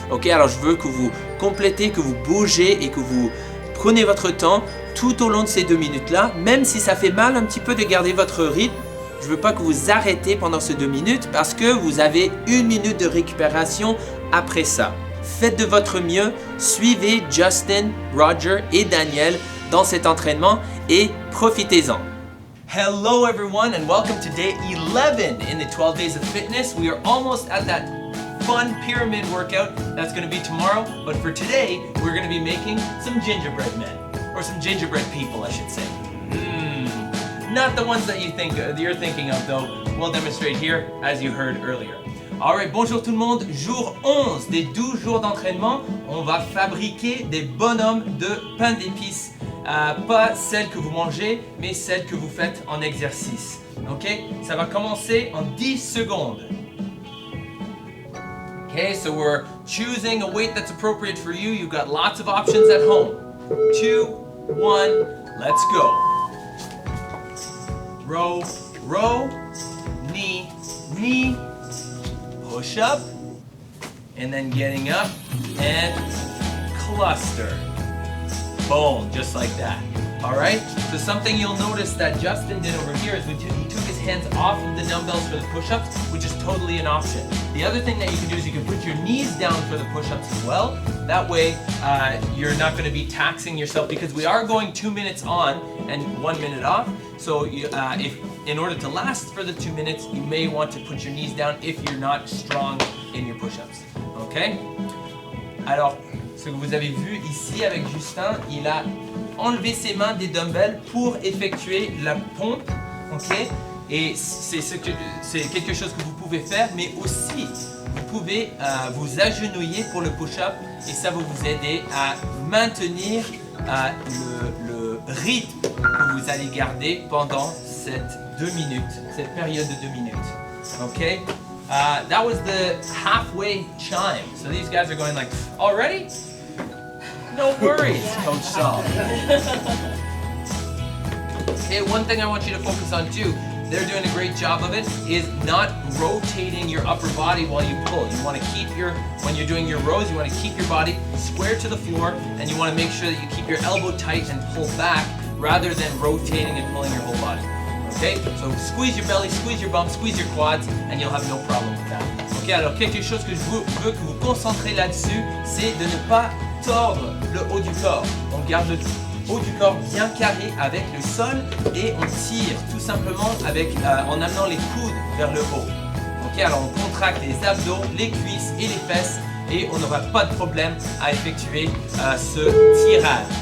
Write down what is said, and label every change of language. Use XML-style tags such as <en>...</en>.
<fr>Ok, alors je veux que vous complétez, que vous bougez et que vous prenez votre temps tout au long de ces 2 minutes-là, même si ça fait mal un petit peu de garder votre rythme. Je ne veux pas que vous arrêtez pendant ces 2 minutes parce que vous avez 1 minute de récupération après ça. Faites de votre mieux, suivez Justin, Roger et Daniel dans cet entraînement et profitez-en.</fr> <en>Hello everyone and welcome to day 11 in the 12 days of fitness. We are almost at that fun pyramid workout that's going to be tomorrow, but for today we're going to be making some gingerbread men, or some gingerbread people I should say. Not the ones that you're thinking of though. We'll demonstrate here as you heard earlier.</en> <fr>Alright, bonjour tout le monde, jour 11 des 12 jours d'entraînement, on va fabriquer des bonhommes de pain d'épices. Pas celles que vous mangez, mais celles que vous faites en exercice. Ok, ça va commencer en 10 secondes.</fr> <en>Okay, so we're choosing a weight that's appropriate for you. You've got lots of options at home. 2, 1, let's go. Row, row, knee, knee, push up, and then getting up and cluster. Boom, just like that. All right, so something you'll notice that Justin did over here is he took his hands off of the dumbbells for the push-ups, which is totally an option. The other thing that you can do is you can put your knees down for the push-ups as well. That way, you're not going to be taxing yourself because we are going 2 minutes on and 1 minute off. So if in order to last for the 2 minutes, you may want to put your knees down if you're not strong in your push-ups. Okay?</en> <fr>Alors, ce que vous avez vu ici avec Justin, il a enlevé ses mains des dumbbells pour effectuer la pompe, ok? Et c'est quelque chose que vous pouvez faire, mais aussi vous pouvez vous agenouiller pour le push-up et ça va vous aider à maintenir le rythme que vous allez garder pendant cette 2 minutes, cette période de 2 minutes, ok?</fr> <en>That was the halfway chime. So these guys are going like, already? No worries, Coach Saul. Okay, one thing I want you to focus on too they're doing a great job of it, is not rotating your upper body while you pull. You want to keep when you're doing your rows, you want to keep your body square to the floor, and you want to make sure that you keep your elbow tight and pull back rather than rotating and pulling your whole body. Okay? So squeeze your belly, squeeze your bum, squeeze your quads, and you'll have no problem with that.</en> <fr>Ok, alors quelque chose que je veux que vous concentrez là-dessus, c'est de ne pas tordre le haut du corps. On garde le haut du corps bien carré avec le sol et on tire tout simplement en amenant les coudes vers le haut. Ok, alors on contracte les abdos, les cuisses et les fesses et on n'aura pas de problème à effectuer ce tirage.</fr>